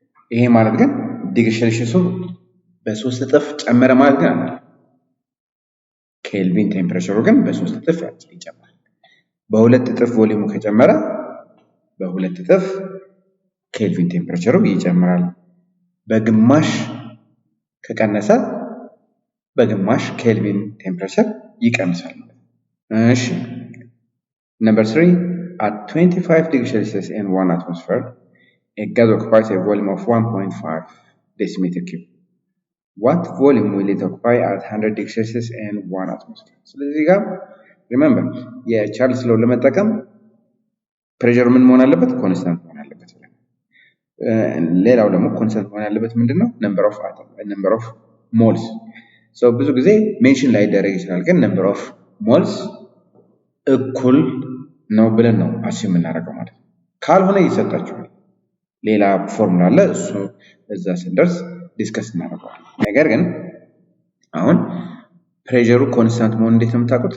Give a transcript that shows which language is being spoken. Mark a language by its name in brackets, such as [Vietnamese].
[Amharic] ይሄ ማለት ግን ዲግሪ ሴልሺየሱ በ3 እጥፍ ጨመረ ማለት ግን አይደለም። ኬልቪን ቴምፕሬቸሩ ግን በ3 እጥፍ ይጨምራል። በ2 እጥፍ ቮሊዩሙ ከጨመረ በ2 እጥፍ ኬልቪን ቴምፕሬቸሩ ይጨምራል። በግማሽ ከቀነሰ በግማሽ ኬልቪን ቴምፕሬቸር ይቀንሳል። እሺ [English] number 3 at 25 degrees Celsius and 1 atmosphere a gas occupies a volume of 1.5 decimeter cube. What volume will it occupy at 100 degrees Celsius and 1 atmosphere? [Amharic] ስለዚህ ጋር remember የቻርልስ ሎው ለመጠቀም ፕሬሸሩ ምን መሆን አለበት? ኮንስታንት መሆን አለበት። ሌላው ደግሞ ኮንስታንት መሆን ያለበት ምንድነው? ነምበር ኦፍ ሞልስ። ሶ ብዙ ጊዜ ሜንሽን ላይ ደረግ ይችላል፣ ግን ነምበር ኦፍ ሞልስ እኩል ነው ብለን ነው አስዩም የምናደርገው ማለት ነው። ካልሆነ ይሰጣችኋል። ሌላ ፎርሙላ አለ፣ እሱ እዛ ስንደርስ ዲስከስ እናደርገዋለን። ነገር ግን አሁን ፕሬሸሩ ኮንስታንት መሆን እንዴት ነው የምታውቁት?